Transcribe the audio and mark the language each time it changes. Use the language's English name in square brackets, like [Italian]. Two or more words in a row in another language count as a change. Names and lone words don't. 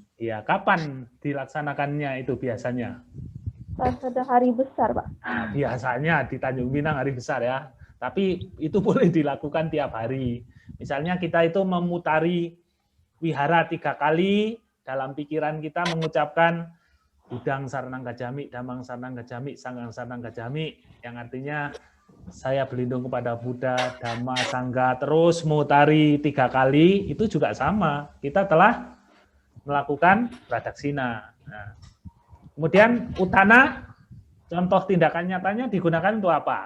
[Indonesian] Iya, kapan dilaksanakannya itu biasanya? Pada hari besar, Pak. Nah, biasanya di Tanjung Pinang hari besar ya. Tapi itu boleh dilakukan tiap hari. Misalnya kita itu memutari wihara 3 kali, dalam pikiran kita mengucapkan [Pali] Budang Saranang Gacami, Dhammang Saranang Gacami, Sangghang Saranang Gacami, [Indonesian] yang artinya saya berlindung kepada Buddha, Dhamma, Sangha, terus mutari 3 kali, itu juga sama. Kita telah melakukan pradaksina. Nah, kemudian utana, Contoh tindakan nyatanya digunakan untuk apa?